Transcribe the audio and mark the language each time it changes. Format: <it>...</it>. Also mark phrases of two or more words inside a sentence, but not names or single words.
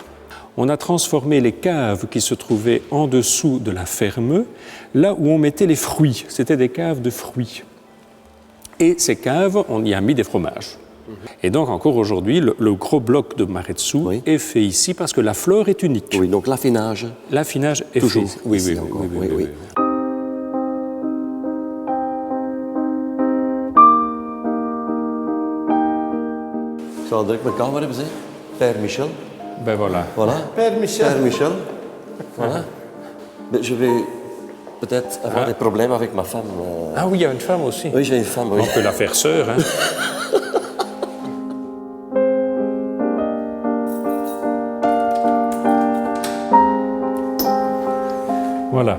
<fr>On a transformé les caves qui se trouvaient en dessous de la ferme, là où on mettait les fruits. C'était des caves de fruits. Et ces caves, on y a mis des fromages. Et donc encore aujourd'hui, le gros bloc de Maretsou est fait ici parce que la flore est unique. Oui, donc l'affinage. L'affinage est toujours fait. Oui, oui, encore. oui, oui.</fr> <nl>Ik zal direct mijn kamer hebben, zeg.</nl> <fr>Père Michel. Ben voilà. Voilà. Père Michel. Père Michel. Voilà. Mais je vais peut-être avoir des problèmes avec ma femme. Ah oui, il y a une femme aussi. Oui, j'ai une femme, oui. On peut la faire sœur, hein. Voilà.</fr>